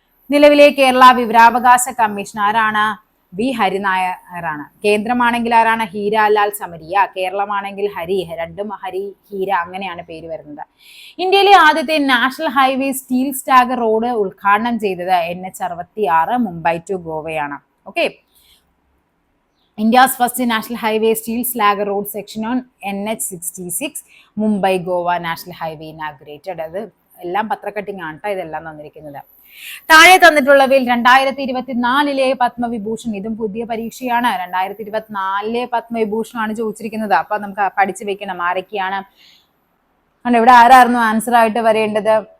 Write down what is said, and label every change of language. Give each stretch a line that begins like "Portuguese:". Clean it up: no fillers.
Malayalam: നിലവിലെ കേരള വിവരാവകാശ കമ്മീഷൻ ആരാണ്? V ഹരിനായരാണ്. കേന്ദ്രമാണെങ്കിൽ ആരാണ്? ഹീരാലാൽ സമരിയ. കേരളമാണെങ്കിൽ ഹരി, രണ്ടും ഹരി ഹീര അങ്ങനെയാണ് പേര് വരുന്നത്. ഇന്ത്യയിലെ ആദ്യത്തെ national highway steel stagger road ഉദ്ഘാടനം ചെയ്തത് NH66 Mumbai to ഗോവയാണ്.
English: Okay, India's first national highway steel slag road section on NH66 Mumbai Goa national highway inaugurated.
Malayalam: അത് എല്ലാം പത്രക്കട്ടിങ് ആണ് കേട്ടോ ഇതെല്ലാം തന്നിരിക്കുന്നത്. താഴെ തന്നിട്ടുള്ളവയിൽ 2024 പത്മവിഭൂഷൺ, ഇതും പുതിയ പരീക്ഷയാണ്. 2024 പത്മവിഭൂഷണാണ് ചോദിച്ചിരിക്കുന്നത്. അപ്പൊ നമുക്ക് പഠിച്ചു വെക്കണം ആരൊക്കെയാണ്. ഇവിടെ ആരായിരുന്നു ആൻസർ ആയിട്ട് വരേണ്ടത്?